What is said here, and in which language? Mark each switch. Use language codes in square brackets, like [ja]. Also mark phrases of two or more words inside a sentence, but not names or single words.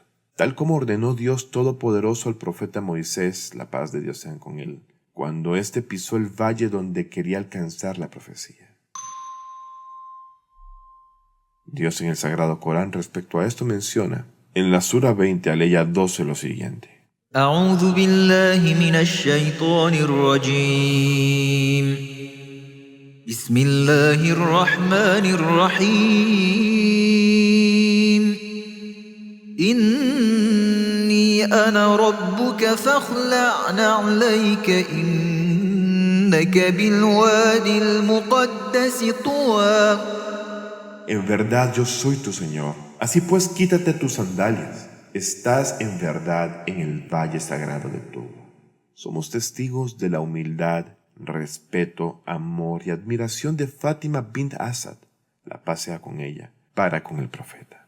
[es] Tal como ordenó Dios Todopoderoso al profeta Moisés, la paz de Dios sea con él, cuando éste pisó el valle donde quería alcanzar la profecía. Dios en el Sagrado Corán respecto a esto menciona en la Sura 20, aleya 12, lo siguiente: [ar] أعوذ بالله من الشيطان الرجيم بسم الله الرحمن الرحيم إني أنا ربك فاخلع نعليك إنك بالوادي المقدس طوى [es] en verdad yo soy tu Señor. Así pues, quítate tus sandalias. Estás en verdad en el valle sagrado de Tuba. Somos testigos de la humildad, respeto, amor y admiración de Fátima bint Asad, la paz sea con ella, para con el profeta.